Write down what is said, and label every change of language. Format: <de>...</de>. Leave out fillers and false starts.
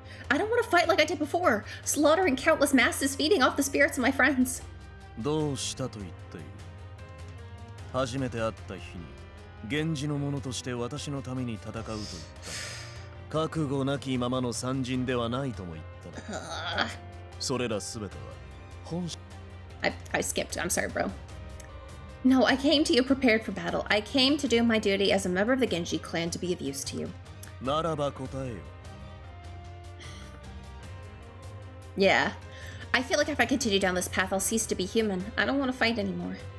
<en>I don't want to fight like I did before, slaughtering countless masses, feeding off the spirits of my friends.</en> <ja>どうしたと言っている?初めて会った日に、源氏の者として私のために戦うと言った。覚悟なきままの参陣ではないとも言った。それらすべては本心。</ja> <en>I skipped. I'm sorry, bro. No, I came to you prepared for battle. I came to do my duty as a member of the Genji clan to be of use to you.</en> <ja>ならば答えよ。</ja> <en>Yeah. I feel like if I continue down this path, I'll cease to be human. I don't want to fight anymore.</en>